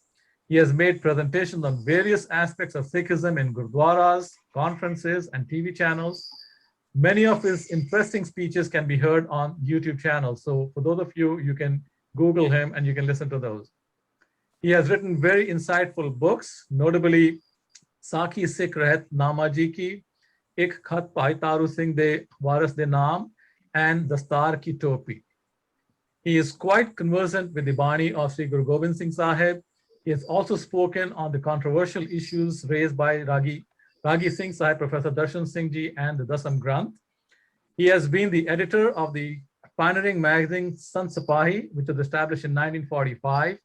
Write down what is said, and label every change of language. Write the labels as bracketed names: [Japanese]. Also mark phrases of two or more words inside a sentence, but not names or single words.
[English] He has made presentations on various aspects of Sikhism in gurdwaras, conferences, and TV channels. Many of his interesting speeches can be heard on YouTube channels. So for those of you, you can Google him and you can listen to those. He has written very insightful books, notably Sakhi Sikh Rahat Namaji Ki, Ik Khat Bhai Taru Singh De Waris De Naam, and Dastar Ki Topi. He is quite conversant with the Bani of Sri Guru Gobind Singh Sahib. He has also spoken on the controversial issues raised by Ragi Singh Sahib, Professor Darshan Singh Ji, and the Dasam Granth. He has been the editor of the pioneering magazine Sant Sipahi, which was established in 1945.